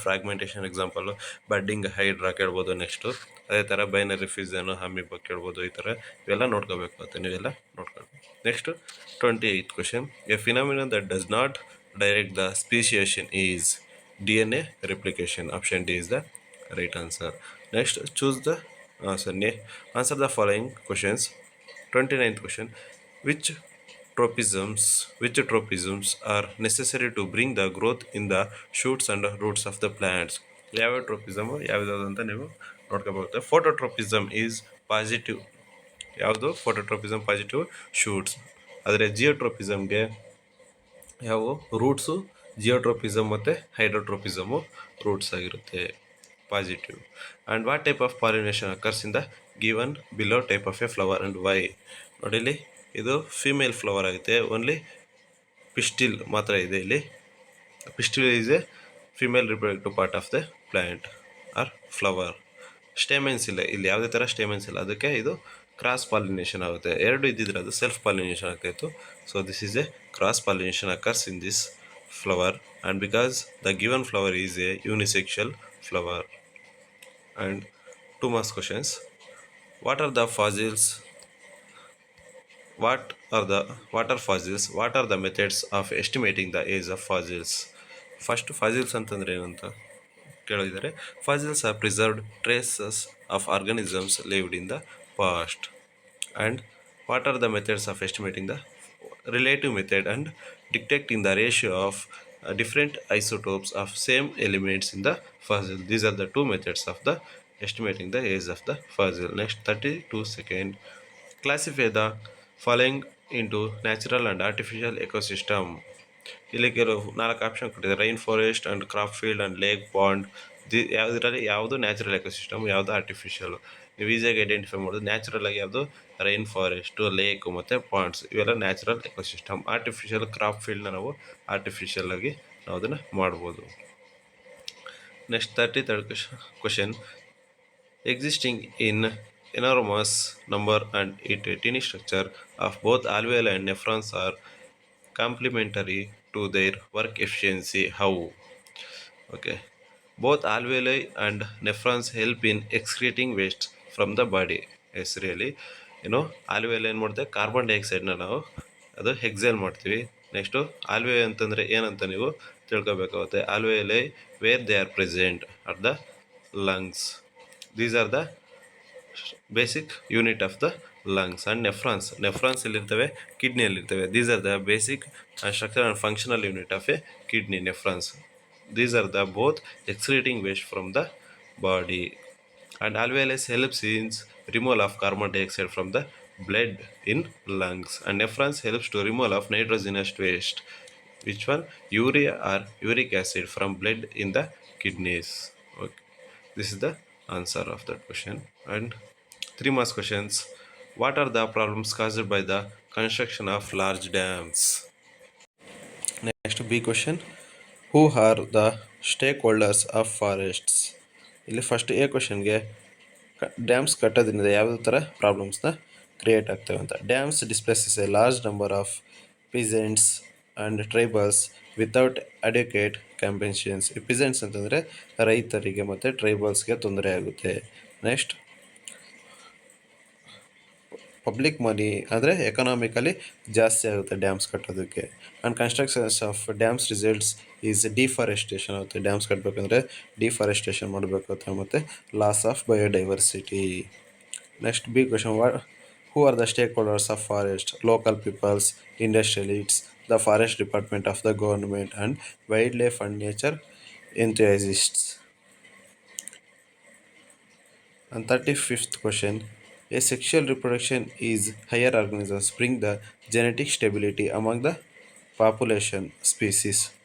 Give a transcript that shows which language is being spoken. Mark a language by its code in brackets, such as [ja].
[kn] Fragmentation example budding hydra ಕೇಳ್ಬೋದು. Next ಅದೇ ಥರ ಬೈನರಿ ಫಿಸನು ಅಮೀಬಾ ಕೇಳ್ಬೋದು. ಈ ಥರ ಇವೆಲ್ಲ ನೋಡ್ಕೋಬೇಕಾಗುತ್ತೆ, ನೀವೆಲ್ಲ ನೋಡ್ಕೊಳ್ಬೇಕು. [en] Next 28th question. A phenomenon that does not direct the speciation is DNA replication. Option D is the right answer. Next, choose the answer the following questions. 29th question. Which tropisms are necessary to bring the growth in the shoots and roots of the plants? [kn] ಯಾವ ಟ್ರೋಪಿಸಮ್ ಯಾವ್ದು ಅಂತ ನೀವು ನೋಡ್ಕೋಬಹುದು. [en] Phototropism is positive. ಯಾವುದು phototropism? [kn] Positive shoots. ಆದರೆ ಜಿಯೋಟ್ರೋಪಿಸಮ್ಗೆ ಯಾವ roots? ಜಿಯೋಟ್ರೋಪಿಸಮ್ ಮತ್ತು ಹೈಡ್ರೋಟ್ರೋಪಿಸಮು roots ಆಗಿರುತ್ತೆ, positive. [en] And what type of pollination occurs in the given below type of a flower and why? [kn] ನೋಡಿಲಿ, ಇದು ಫೀಮೇಲ್ ಫ್ಲವರ್ ಆಗುತ್ತೆ. ಓನ್ಲಿ ಪಿಸ್ಟಿಲ್ ಮಾತ್ರ ಇದೆ ಇಲ್ಲಿ. [en] Pistil is a female reproductive part of the plant or flower. [kn] ಸ್ಟೇಮೆನ್ಸ್ ಇಲ್ಲ, ಇಲ್ಲಿ ಯಾವುದೇ ಥರ ಸ್ಟೇಮೆನ್ಸ್ ಇಲ್ಲ. ಅದಕ್ಕೆ ಇದು ಕ್ರಾಸ್ ಪಾಲಿನೇಷನ್ ಆಗುತ್ತೆ. ಎರಡು ಇದ್ದಿದ್ರೆ ಅದು ಸೆಲ್ಫ್ ಪಾಲಿನೇಷನ್ ಆಗ್ತಾಯಿತ್ತು. [en] So this is a cross pollination occurs in this flower, and because the given flower is a unisexual flower. And 2 marks questions. What are fossils? What are the methods of estimating the age of fossils? [kn] First, fossils ಅಂತಂದ್ರೆ ಏನು ಅಂತ ಕೇಳಿದ್ದಾರೆ. [en] Fossils are preserved traces of organisms lived in the past. And what are the methods of estimating? The relative method and detecting the ratio of different isotopes of same elements in the fossil. These are the two methods of the estimating the age of the fossil. Next, 32 second. Classify the following into natural and artificial ecosystem. [kn] ಇಲ್ಲಿ ಕೆಲವು 4 option ಕೊಟ್ಟಿದ್ದಾರೆ. [en] Rain forest and crop field and lake pond. [kn] ಯಾವುದರಲ್ಲಿ ಯಾವುದು natural ecosystem, ಯಾವುದು artificial? ನೀವು ಈಸಿಯಾಗಿ identify ಮಾಡೋದು. Natural ಆಗಿ ಯಾವುದು? ರೈನ್ ಫಾರೆಸ್ಟು, ಲೇಕು ಮತ್ತು ಪಾಂಡ್ಸ್, ಇವೆಲ್ಲ ನ್ಯಾಚುರಲ್ ಎಕೋಸಿಸ್ಟಮ್. ಆರ್ಟಿಫಿಷಿಯಲ್ ಕ್ರಾಪ್ ಫೀಲ್ಡ್ನ ನಾವು ಆರ್ಟಿಫಿಷಿಯಲ್ ಆಗಿ ನಾವು ಅದನ್ನು ಮಾಡ್ಬೋದು. [en] Next 33rd question. Existing in enormous number and its tiny structure of both alveoli and nephrons are complementary to their work efficiency. How? Okay. Both alveoli and nephrons help in excreting waste from the body. Yes, really. [kn] ಆಲ್ವೇಲಿ ಏನು ಮಾಡ್ತೇವೆ? Carbon ಡೈಆಕ್ಸೈಡ್ನ ನಾವು ಅದು exhale ಮಾಡ್ತೀವಿ. Next ಆಲ್ವೇಲಿ ಅಂತಂದರೆ ಏನಂತ ನೀವು ತಿಳ್ಕೊಬೇಕಾಗುತ್ತೆ. [en] Alveoli where they are present at the lungs. These are the basic unit of the lungs. And nephrons [kn] ಎಲ್ಲಿರ್ತವೆ? ಕಿಡ್ನಿಯಲ್ಲಿರ್ತವೆ. [en] These are the basic structure and functional unit of a kidney, nephrons. These are the both excreting waste from the body. And alveoli helps in removal of carbon dioxide from the blood in lungs. And nephrons helps to removal of nitrogenous waste. Which one? Urea or uric acid from blood in the kidneys. Okay. This is the answer of that question. And 3 marks questions. What are the problems caused by the construction of large dams? Next, B question. Who are the stakeholders of forests? [kn] ಇಲ್ಲಿ first A ಕ್ವಶನ್ಗೆ dams ಕಟ್ಟೋದ್ರಿಂದ ಯಾವುದೇ ಥರ ಪ್ರಾಬ್ಲಮ್ಸ್ನ create ಆಗ್ತವೆ ಅಂತ. [en] Dams displaces a large number of peasants and tribals without adequate compensations. [kn] ಈ ಪಿಸೆಂಟ್ಸ್ ಅಂತಂದರೆ ರೈತರಿಗೆ ಮತ್ತು ಟ್ರೈಬಲ್ಸ್ಗೆ ತೊಂದರೆ ಆಗುತ್ತೆ. ನೆಕ್ಸ್ಟ್, ಪಬ್ಲಿಕ್ ಮನಿ ಅಂದರೆ ಎಕನಾಮಿಕಲಿ ಜಾಸ್ತಿ ಆಗುತ್ತೆ ಡ್ಯಾಮ್ಸ್ ಕಟ್ಟೋದಕ್ಕೆ. [en] and constructions of dams results is deforestation [kn] ಆಗುತ್ತೆ. ಡ್ಯಾಮ್ಸ್ ಕಟ್ಟಬೇಕಂದ್ರೆ ಡಿಫಾರೆಸ್ಟೇಷನ್ ಮಾಡಬೇಕಾಗುತ್ತೆ ಮತ್ತು [en] Loss of biodiversity. Next B question. Who are the stakeholders of forest? Local peoples, industrialists, the Forest Department of the government, and wildlife and nature enthusiasts. And 35th question. A sexual reproduction is higher organisms bring the genetic stability among the population species.